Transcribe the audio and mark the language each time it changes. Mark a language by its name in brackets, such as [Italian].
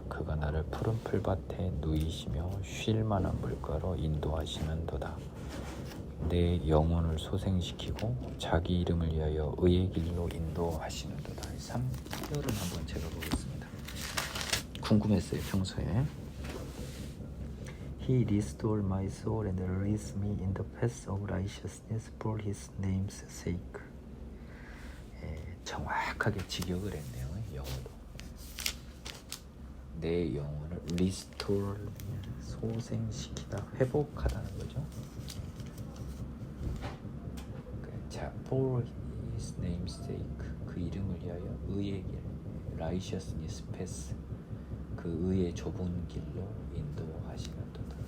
[Korean] 그가 나를 푸른 풀밭에 누이시며 쉴 만한 물가로 인도하시는도다. 내 영혼을 소생시키고 자기 이름을 위하여 의의 길로 인도하시는도다. 3절은 한번 제가 보겠습니다. 궁금했어요, 평소에. [English] He restored my soul and raised me in the path of righteousness for his name's sake. [Korean] 정확하게 직역을 했네요, 영어도. 내 영혼을 restore, 소생시키다, 회복하다는 거죠. 자, [English] for his name's sake, [Korean] 그 이름을 위하여 의의 길, righteousness path, 그 의의 좁은 길로 인도하시는도다.